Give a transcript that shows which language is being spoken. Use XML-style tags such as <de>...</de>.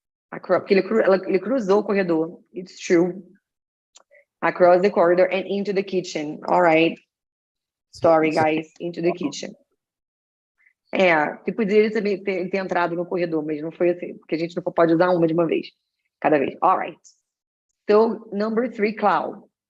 <pt>Porque ele cruzou o corredor.</pt> <en>It's true. Across the corridor and into the kitchen. All right. Sorry, guys. Into the kitchen.</en> <pt>Que poderia também ter entrado no corredor, mas não foi assim. Porque a gente não pode usar uma de uma vez. Cada vez.</pt> <en>All right. So, number 3, Cloud.</en>